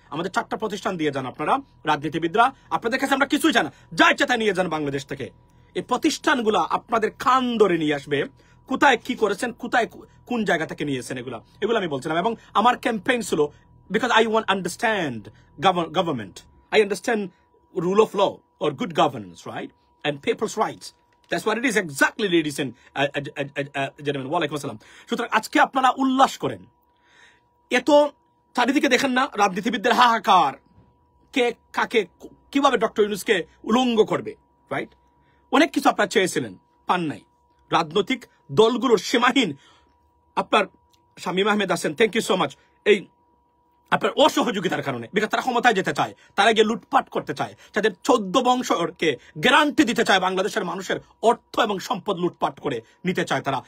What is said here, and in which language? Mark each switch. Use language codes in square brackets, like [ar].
[bn] আমাদের ৪টা প্রতিষ্ঠান দিয়ে যান আপনারা, রাজনীতিবিদরা, আপনাদের কাছে আমরা কিছুই চাই না, যা ইচ্ছা তাই নিয়ে যান বাংলাদেশ থেকে। এই প্রতিষ্ঠানগুলা আপনাদের কান ধরে নিয়ে আসবে, কোথায় কি করেছেন, কোথায় কোন জায়গা থেকে নিয়েছেন, এগুলো আমি বলছিলাম। এবং আমার ক্যাম্পেইন ছিল [en] Because I want understand government, I understand rule of law or good governance, right? And people's rights. That's what it is exactly, ladies and gentlemen. [ar] Walaikum assalam. [bn] সুতরাং আজকে আপনারা উল্লাস করেন। এত চারিদিকে দেখেন না রাজনীতিবিদদের হাহাকার, কে কাকে কিভাবে ডক্টর ইউনূসকে উলঙ্গ করবে, রাইট? অনেক কিছু আপনারা চেয়েছিলেন, পান নাই। রাজনৈতিক দলগুলোর সীমাহীন, আপনার শামীম আহমেদ আছেন, [en] thank you so much, [bn] এই আপনার অসহযোগিতার কারণে, বিকজ তারা ক্ষমতায় যেতে চায়, তারা গিয়ে লুটপাট করতে চায়, তাদের 14 বংশকে গ্যারান্টি দিতে চায় বাংলাদেশের মানুষের অর্থ এবং সম্পদ লুটপাট করে নিতে চায় তারা।